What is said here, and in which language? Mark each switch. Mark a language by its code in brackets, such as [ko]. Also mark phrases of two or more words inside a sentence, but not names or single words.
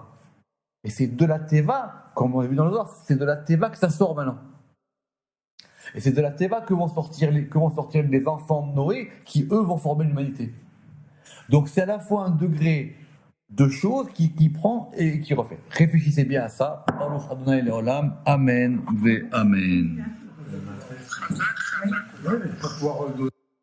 [fr] Et c'est de la Teva, comme on a vu dans le Zohar, c'est de la Teva que ça sort maintenant. Et c'est de la Teva que vont sortir les enfants de Noé qui, eux, vont former l'humanité. Donc c'est à la fois un degré de choses qui prend et qui refait. Réfléchissez bien à ça. [he] ברוך אדוני לעולם. אמן ואמן. [fr] Ouais, mais pas pouvoir